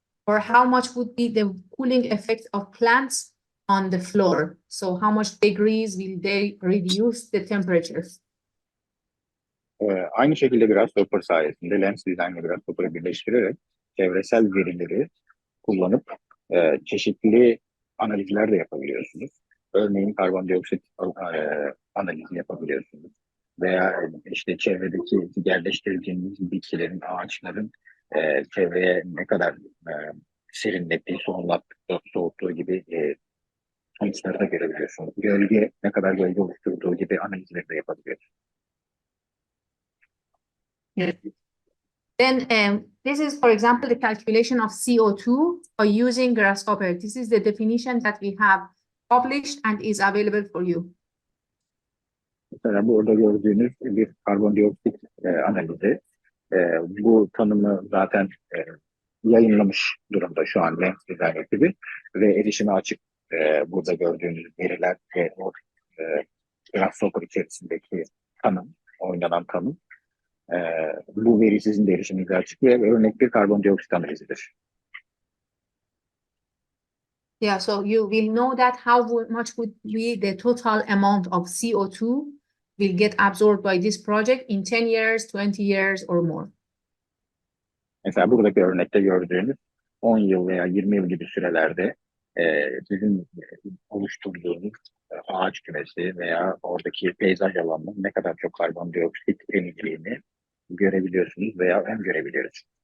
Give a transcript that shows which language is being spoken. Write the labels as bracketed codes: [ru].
[en] Or how much would be the cooling effect of plants on the floor? So how much degrees will they reduce the temperatures? [tr] Aynı şekilde Grasshopper sayesinde Lens Design ile Grasshopper'ı birleştirerek çevresel verileri kullanıp çeşitli analizler de yapabiliyorsunuz. Örneğin karbondioksit analizi yapabiliyorsunuz. Veya işte çevredeki yerleştirdiğiniz bitkilerin, ağaçların çevreye ne kadar serinlettiği, soğuttuğu gibi sonuçları da görebiliyorsunuz. Gölge ne kadar gölge oluşturduğu gibi analizleri de yapabiliyorsunuz. [en] Then this is, for example, the calculation of CO2 by using Grasshopper. This is the definition that we have published and is available for you. [tr] Mesela burada gördüğünüz bir karbondioksit analizi. Bu tanımı zaten yayınlamış durumda şu an Lens Design ekibi ve erişime açık burada gördüğünüz veriler ve o Grasshopper içerisindeki tanım, oynanan tanım. Bu veri sizin de erişiminize açık ve örnek bir karbondioksit analizidir. [en] Yeah, so you will know that how much would be the total amount of CO2 will get absorbed by this project in 10 years, 20 years or more. [tr] Mesela buradaki örnekte gördüğünüz 10 yıl veya 20 yıl gibi sürelerde sizin oluşturduğunuz ağaç kümesi veya oradaki peyzaj alanının ne kadar çok karbondioksit emildiğini görebiliyorsunuz veya ben görebiliyoruz.